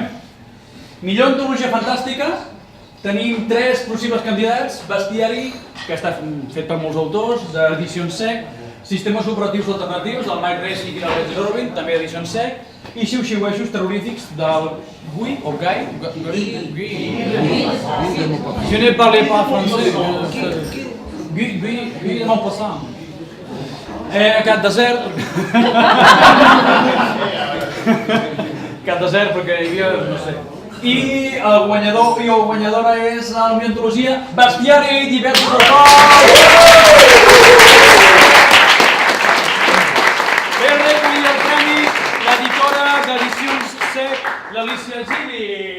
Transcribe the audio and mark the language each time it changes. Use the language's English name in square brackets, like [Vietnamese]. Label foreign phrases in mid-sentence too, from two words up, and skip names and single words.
[Catalan] Millor antologia fantàstica. Tenim 3 possibles candidats. Bestiari, que està fet per molts autors, d'edicions SEC. Sistemes operatius alternatius, del Mike Resnick i del Regis Orwin, també edicions SEC. I Xiuxiuejos terrorífics del Guy o Guy? [French] Je ne parle pas français. [Catalan] Guy de Maupassant. Cat desert. Cat desert perquè hi havia, no sé. I el guanyador i o guanyadora és la millor antologia Bestiari i diversos autors. Ve a recollir el premi l'editora d'edicions SEC, l'Alicia Gili.